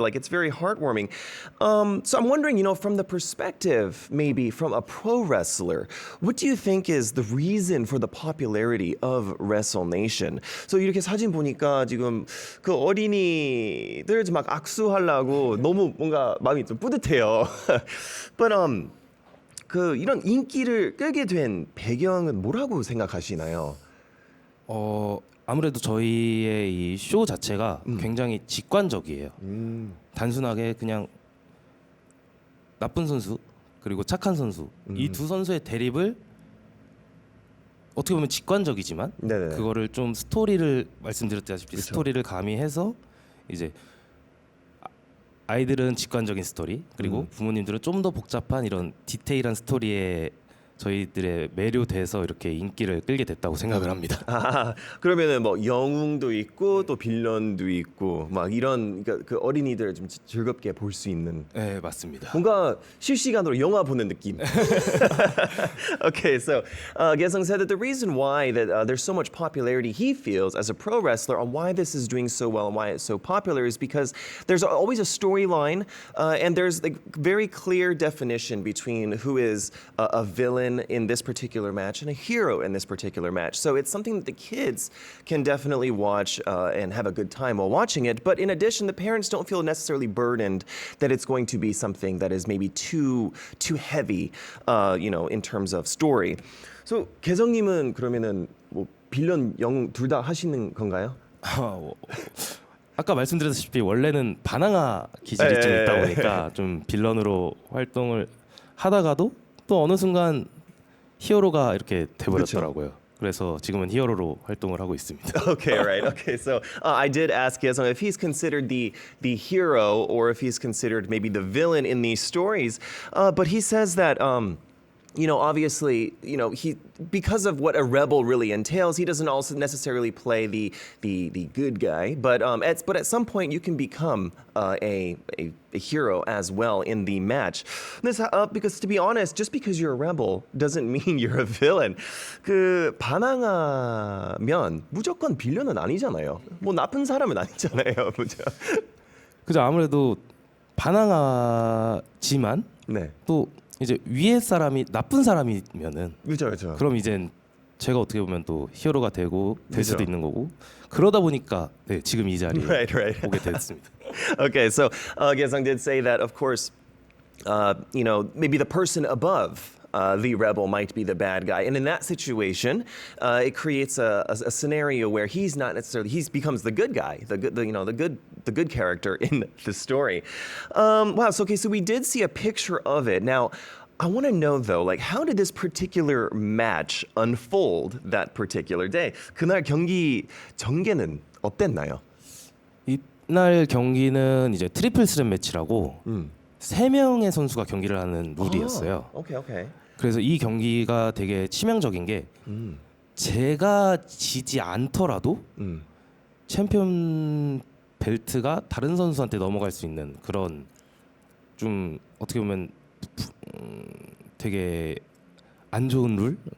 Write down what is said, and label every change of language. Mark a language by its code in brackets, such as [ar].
[en] Like it's very heartwarming. So I'm wondering, from the perspective, maybe from a pro wrestler, what do you think is the reason for the popularity of WrestleNation? [ko] So 이렇게 사진 보니까 지금 그 어린이들 막 악수하려고 너무 뭔가 마음이 좀 뿌듯해요. But 그 이런 인기를 끌게 된 배경은 뭐라고 생각하시나요? 아무래도 저희의 이 쇼 자체가 굉장히 직관적이에요. 단순하게 그냥 나쁜 선수 그리고 착한 선수 이 두 선수의 대립을 어떻게 보면 직관적이지만 네네. 그거를 좀 스토리를 말씀드렸다시피 그쵸. 스토리를 가미해서 이제 아이들은 직관적인 스토리 그리고 부모님들은 좀 더 복잡한 이런 디테일한 스토리에 저희들의 매료돼서 이렇게 인기를 끌게 됐다고 생각을 합니다. 아, 그러면은 뭐 영웅도 있고 또 빌런도 있고 막 이런 그러니까 그 어린이들 좀 즐겁게 볼 수 있는 네, 맞습니다. 뭔가 실시간으로 영화 보는 느낌. [en] Okay, so Gaesung said that the reason why that there's so much popularity he feels as a pro wrestler on why this is doing so well and why it's so popular is because there's always a storyline and there's like very clear definition between who is a villain in this particular match and a hero in this particular match. So it's something that the kids can definitely watch and have a good time while watching it. But in addition, the parents don't feel necessarily burdened that it's going to be something that is maybe too heavy, in terms of story. [ko] So 개성님은 그러면은 뭐 빌런 영웅 둘 다 하시는 건가요? 아까 말씀드렸다시피 원래는 바나나 기질이 좀 있다 보니까 좀 빌런으로 활동을 하다가도 또 어느 순간 히어로가 이렇게 돼버렸더라고요. 그래서 지금은 히어로로 활동을 하고 있습니다. [en] Okay, right. Okay, so I did ask Gaesung if he's considered the hero or if he's considered maybe the villain in these stories, but he says that. Obviously, he because of what a rebel really entails, he doesn't also necessarily play the good guy. But at some point, you can become a hero as well in the match. Because to be honest, just because you're a rebel doesn't mean you're a villain. [ko] 그 반항하면 무조건 빌런은 아니잖아요. 뭐 나쁜 사람은 아니잖아요, 그죠? 그죠? 아무래도 반항하지만 네, 또 이제 위에 사람이 나쁜 사람이면은 그렇죠. 그럼 이젠 제가 어떻게 보면 또 히어로가 되고 될 수도 그죠. 있는 거고 그러다 보니까 네, 지금 이 자리에 [en] Right. [ko] 오게 됐습니다. [en] Okay, so Gaesung did say that, of course, maybe the person above the rebel might be the bad guy, and in that situation, it creates a scenario where he's not necessarily he becomes the good guy, the good character in the story. Wow. So we did see a picture of it now. I want to know though, like, how did this particular match unfold that particular day? [ko] 그날 경기 전개는 어땠나요? 이날 경기는 이제 트리플 스랩 매치라고 세 명의 선수가 경기를 하는 룰이었어요. 오케이, 오케이. 그래서 이 경기가 되게 치명적인 게 제가 지지 않더라도 챔피언 벨트가 다른 선수한테 넘어갈 수 있는 그런 좀 어떻게 보면 되게 안 좋은 룰?